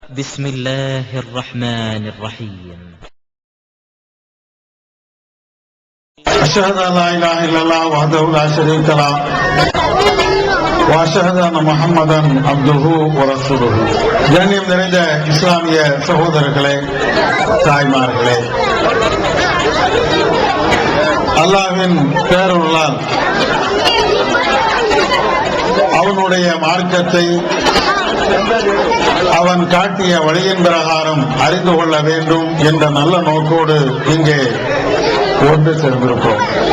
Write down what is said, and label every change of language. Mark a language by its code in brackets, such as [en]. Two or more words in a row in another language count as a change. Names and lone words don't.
[ar] بسم الله الرحمن الرحيم. أشهد أن لا إله إلا الله وحده لا شريك له وأشهد أن محمدا عبده ورسوله. [ta] கண்ணியம் நிறைந்த இஸ்லாமிய சகோதரர்களே, தாய்மார்களே, அல்லாஹ்வின் பேரருளால் அவனுடைய மார்க்கத்தை அவன் காட்டிய வழியின் பிரகாரம் அறிந்து கொள்ள வேண்டும் என்ற நல்ல நோக்கோடு இங்கே ஒன்று சேர்ந்திருப்போம்.